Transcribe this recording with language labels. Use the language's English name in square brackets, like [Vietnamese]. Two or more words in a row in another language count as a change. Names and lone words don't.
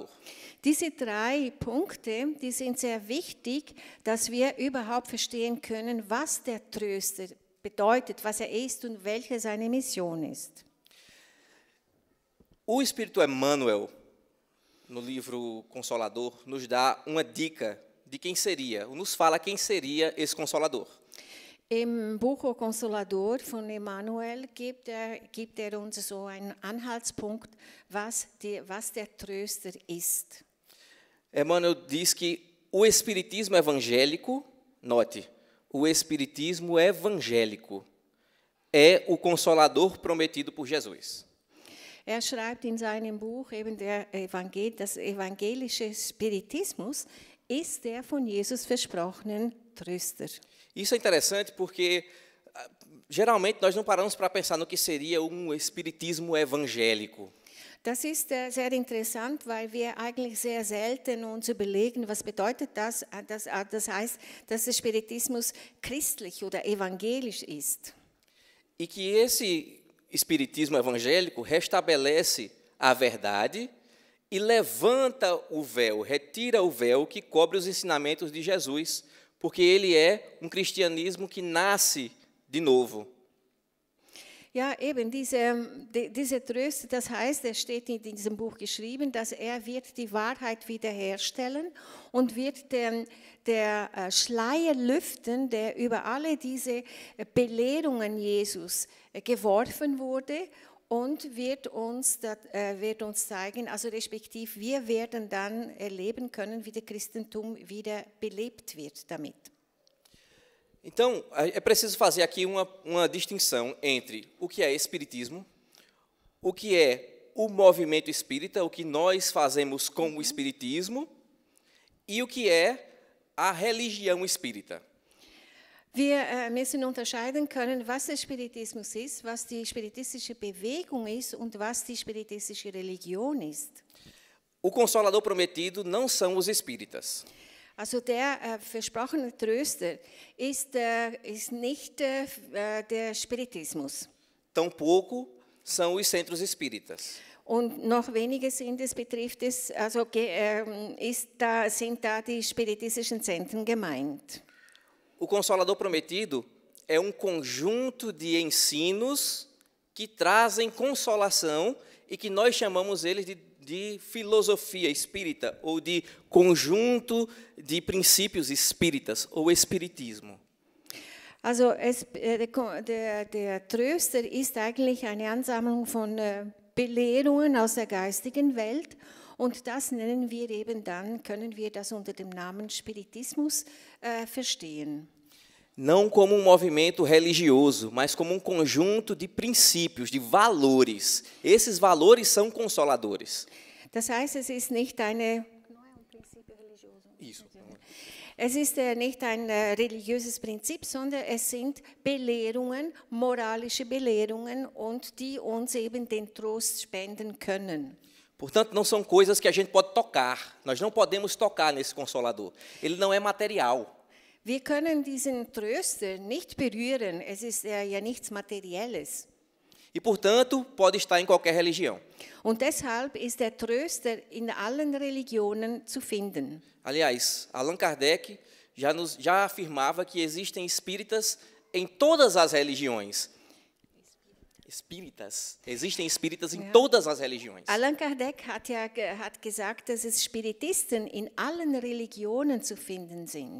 [German] Diese drei Punkte, die sind sehr wichtig, dass wir überhaupt verstehen können, was der Tröster bedeutet, was er ist und welche seine Mission ist. [Portuguese] O Espírito Emmanuel, no livro Consolador, nos dá uma dica de quem seria, nos fala quem seria esse Consolador. [German] Im Buch O Consolador von Emmanuel gibt er uns so einen Anhaltspunkt, was der Tröster ist. [Portuguese] Emmanuel diz que o Espiritismo evangélico, note, o Espiritismo evangélico é o Consolador prometido por Jesus. [German] Er schreibt in seinem Buch, eben das evangelische Spiritismus ist der von Jesus versprochenen Tröster. [Portuguese] Isso é interessante porque, geralmente, nós não paramos para pensar no que seria um espiritismo evangélico. [German] Das ist sehr interessant, weil wir eigentlich sehr selten uns überlegen, was bedeutet das? Das heißt, dass der Spiritismus christlich oder evangelisch ist. [Portuguese] E que esse espiritismo evangélico restabelece a verdade e levanta o véu, retira o véu que cobre os ensinamentos de Jesus, porque ele é cristianismo que nasce de novo. [German] Ja, eben, diese Tröster, das heißt, es steht in diesem Buch geschrieben, dass er wird die Wahrheit wiederherstellen und wird der Schleier lüften, der über alle diese Belehrungen Jesus geworfen wurde und wird uns zeigen, also respektiv, wir werden dann erleben können, wie das Christentum wieder belebt wird damit. [Portuguese] Então, é preciso fazer aqui uma distinção entre o que é espiritismo, o que é o movimento espírita, o que nós fazemos com o espiritismo, e o que é a religião espírita. [German] Wir müssen unterscheiden können, was der Spiritismus ist, was die spiritistische Bewegung ist und was die spiritistische Religion ist. [Portuguese] O Consolador prometido não são os espíritas. [German] Also der versprochene Tröster ist nicht der Spiritismus. [Portuguese] Tampouco são os centros espíritas. [German] Und noch weniger sind sind da die spiritistischen Zentren gemeint. [Portuguese] o Consolador Prometido é um conjunto de ensinos que trazem consolação e que nós chamamos eles de filosofia espírita ou de conjunto de princípios espíritas ou espiritismo. [German] Also der Tröster ist eigentlich eine Ansammlung von Belehrungen aus der geistigen Welt. Und das nennen wir eben dann, können wir das unter dem Namen Spiritismus verstehen. [Portuguese] Não como um movimento religioso, mas como um conjunto de princípios, de valores. Esses valores são consoladores. [German] Das heißt, es ist nicht eine... [Portuguese] Isso. [German] Es ist nicht ein religiöses Prinzip, sondern es sind Belehrungen, moralische Belehrungen und die uns eben den Trost spenden können. [Portuguese] Portanto, não são coisas que a gente pode tocar. Nós não podemos tocar nesse Consolador. Ele não é material. [German] Wir können diesen Tröster nicht berühren. Es ist ja nichts Materielles. [Portuguese] E, portanto, pode estar em qualquer religião. [German] Und deshalb ist der Tröster in allen Religionen zu finden. [Portuguese] Aliás, Allan Kardec já afirmava que existem espíritas em todas as religiões. Existem espíritas em todas as religiões. [German] Allan Kardec hat gesagt, dass es Spiritisten in allen Religionen zu finden sind.